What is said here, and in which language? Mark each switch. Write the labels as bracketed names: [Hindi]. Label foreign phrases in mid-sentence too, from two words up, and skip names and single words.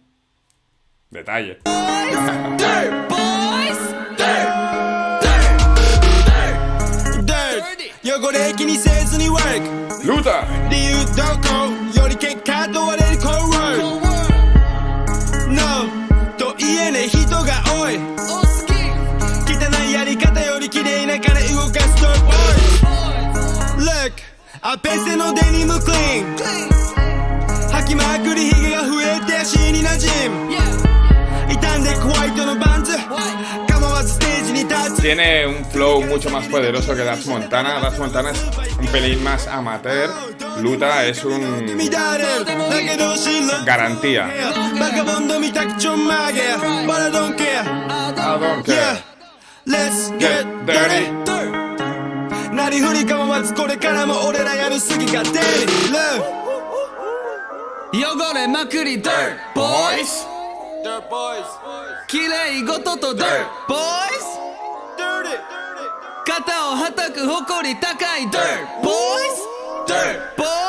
[Spanish] Detalle. Luta. [Japanese] No と言えねえ人が多い汚いやり方より綺麗な金動かす Dirt Boys Look アペセのデニムクリーン履きまくりヒゲが増えて足に馴染む傷んでホワイトのバンズ構わずステージに立つ [Spanish] Tiene un flow mucho más poderoso que Dutch Montana. Dutch Montana es un pelín más amateur. Luta es un garantía. [English] But I don't care. Yeah, let's get dirty. [Japanese] なりふり構わずこれからも俺らやるすぎが出る汚れまくり Dirt Boys 綺麗事と Dirt Boys 肩をはたく誇り高い Dirt Boys